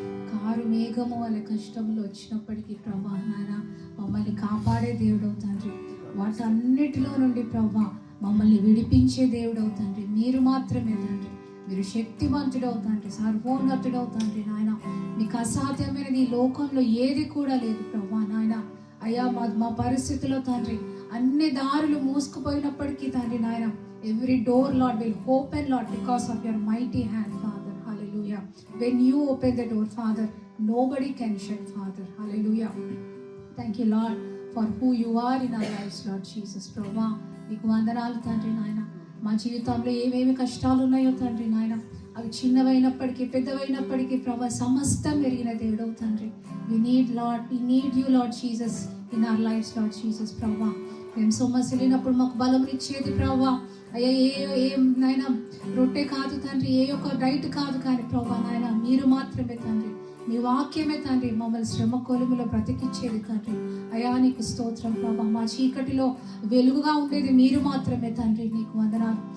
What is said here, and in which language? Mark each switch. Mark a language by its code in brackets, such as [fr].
[te] Car మేఘము వల్ల కష్టములు వచ్చినప్పటికీ ప్రభా నాయన మమ్మల్ని కాపాడే దేవుడవు తండ్రి, వాటన్నిటిలో నుండి ప్రభా మమ్మల్ని విడిపించే దేవుడవు తండ్రి. మీరు మాత్రమే తండ్రి, మీరు శక్తివంతుడవు తండ్రి, సర్వోన్నతుడవు తండ్రి నాయన. మీకు అసాధ్యమైనది ఈ లోకంలో ఏది కూడా లేదు ప్రభా నాయన. అయ్యా మా పరిస్థితిలో తండ్రి అన్ని దారులు మూసుకుపోయినప్పటికీ తండ్రి నాయన, [en] every door Lord will open Lord because of your mighty hand Father. Hallelujah. When you open the door Father, nobody can shut Father. Hallelujah. Thank you Lord for who you are in our lives Lord Jesus. [te] ప్రభా నీకు వందనాలు తండ్రి నాయన. మా జీవితంలో ఏమేమి కష్టాలు ఉన్నాయో తండ్రి నాయన, అవి చిన్నవైనప్పటికీ పెద్దవైనప్పటికీ ప్రభా సమస్తం ఎరిగిన దేవుడవు తండ్రి. [en] we need you Lord Jesus in our lives Lord Jesus. [te] ప్రభా మేము సొమ్మసిలినప్పుడు మాకు బలం ఇచ్చేది ప్రభా. అయ్యా ఏ నాయన రొట్టె కాదు తండ్రి, ఏ యొక్క డైట్ కాదు కానీ ప్రభా నాయన మీరు మాత్రమే తండ్రి, మీ వాక్యమే తండ్రి మమ్మల్ని శ్రమ కొలుములో బ్రతికిచ్చేది తండ్రి. అయా నీకు స్తోత్రం ప్రభా. మా చీకటిలో వెలుగుగా ఉండేది మీరు మాత్రమే తండ్రి, నీకు వందనాలు.